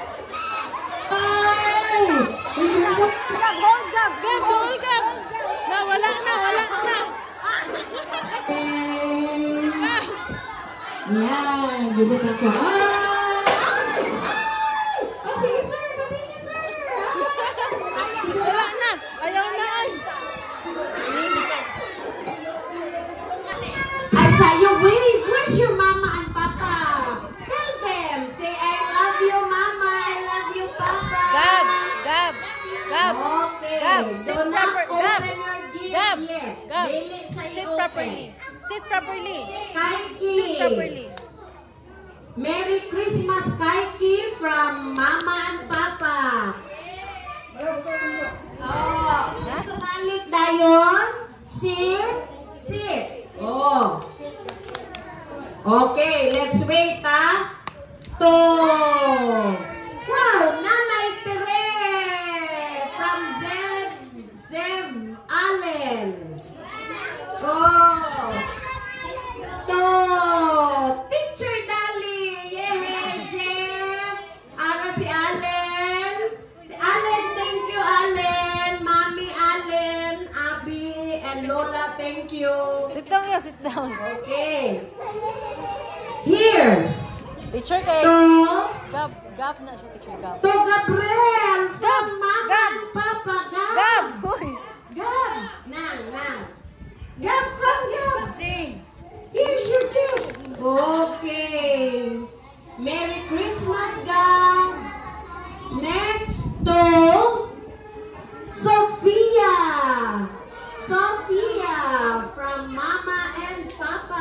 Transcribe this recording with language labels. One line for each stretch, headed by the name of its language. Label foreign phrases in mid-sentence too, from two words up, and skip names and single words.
Cebuano: Gab. Wala na. Yan, gibutan ko.
English: Okay, sir. Continue, sir.
Cebuano: Wala na. Ayaw na.
English: I saw you wave. Where's your mama and papa? Tell them. Say, I love you, mama. I love you, papa. Gab. Okay. Gab, Do sit not proper. open Gab. your gift Gab. yet. Gab.
Cebuano: Dili sa
English: Sit Sit properly. Sit properly. Kaiki. Sit properly. Merry Christmas, Kaiki, from Mama and Papa.
Cebuano: Oh, balik dayon.
English: Sit. Sit. Oh. Okay, let's wait, ha? Wow, Nanay Tere from Zeb Allen. Oh. Teacher Dali.
Cebuano: Yeah, Zeb. Ara si Allen.
English: Allen, thank you, Allen. Mommy Allen, Abby, and Lola, thank you. Sit down ya, sit down. Okay. Here.
Cebuano: Teacher kay Gab na siya, teacher Gab.
English: To Gabriel from Mama Gab. and Papa. Gab! Hoy! Gab. Nang. Gab, come, Gab. Sing! Here's your gift. Okay. Merry Christmas, Gab. Next to Sophia. Sophia from Mama and Papa.